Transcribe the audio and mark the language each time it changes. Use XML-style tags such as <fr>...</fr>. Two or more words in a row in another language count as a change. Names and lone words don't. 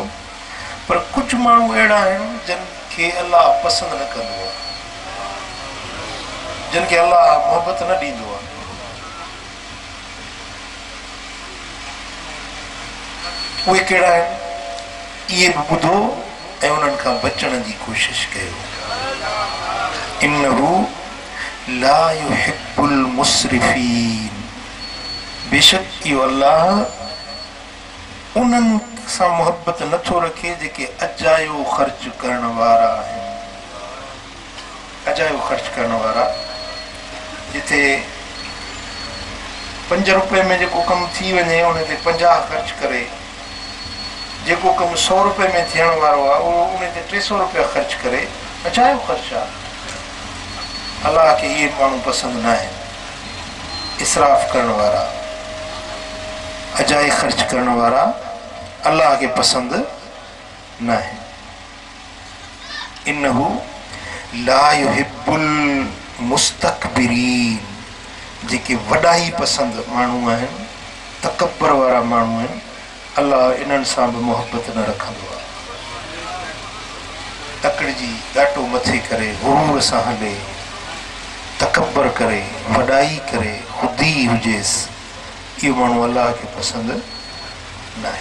<sd>पर कुझु माण्हू अहिड़ा आहिनि जिन खे अलाह पसंदि न कंदो आहे, जिन खे अलाह मोहबत न ॾींदो आहे। उहे कहिड़ा आहिनि, इहे बि ॿुधो ऐं उन्हनि खां बचण जी कोशिशि कयो।</sd> <ar>إنه لا يحب المسرفين,</ar> <sd>बेशक इहो अलाह उन्हनि सां मोहबत नथो रखे जेके अजायो ख़र्च करण वारा आहिनि। अजायो ख़र्च करण वारा, जिथे 5 रुपए में जेको कमु थी वञे उन ते 50 ख़र्च करे, जेको कमु 100 रुपए में थियण वारो आहे उहो उन ते 300 रुपया ख़र्च करे, अजायो ख़र्च आहे। अलाह खे इहे माण्हू पसंदि न आहिनि, इसराफ़ करण वारा, अजाई ख़र्च करण वारा अल्लाह खे पसंदि न आहिनि।</sd> <ar>إنه لا يحب المستكبرين,</ar> <sd>जेके वॾाई पसंदि माण्हू आहिनि, तकबर वारा माण्हू आहिनि, अल्लाह इन्हनि सां बि मोहबत न रखंदो आहे। तकड़िजी ॾाटो मथे करे, गुरूर सां हले, तकबर करे, वॾाई करे, ख़ुदी हुजेसि, इहो माण्हू अल्लाह खे पसंदि न आहे।</sd>